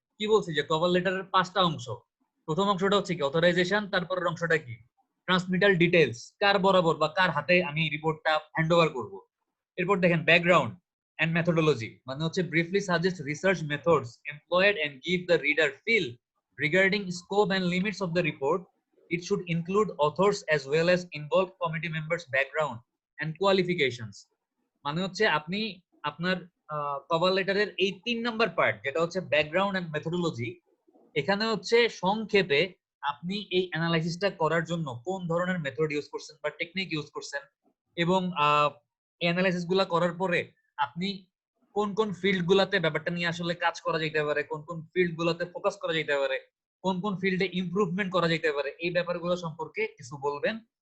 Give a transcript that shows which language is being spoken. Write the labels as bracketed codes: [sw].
[bn] কি বলছি যে কভার লেটারের 5টা অংশ। প্রথম অংশটা হচ্ছে কি অথরাইজেশন, তারপরের অংশটা কি ট্রান্সমিটার ডিটেইলস, কার বরাবর বা কার হাতে আমি রিপোর্টটা হ্যান্ডওভার করব। এরপর দেখেন [en] background and methodology, [bn] মানে হচ্ছে [en] Briefly suggest research methods employed and give the reader feel regarding scope and limits of the report. It should include authors as well as involved committee members' background and qualifications. [bn] মানে হচ্ছে আপনি আপনার cover লেটারের এই 3 number part, যেটা হচ্ছে background and methodology, এখানে হচ্ছে সংক্ষেপে আপনি এই অ্যানালাইসিসটা করার জন্য কোন ধরনের মেথড ইউজ করছেন বা টেকনিক ইউজ করছেন, এবং এই অ্যানালাইসিস গুলা করার পরে আপনি কোন কোন ফিল্ড গুলাতে ব্যাপারটা নিয়ে আসলে কাজ করা যেতে পারে, কোন কোন ফিল্ড গুলাতে ফোকাস করা যেতে পারে, কোন কোন ফিল্ডে ইমপ্রুভমেন্ট করা যেতে পারে, এই ব্যাপারগুলো সম্পর্কে কিছু বলবেন।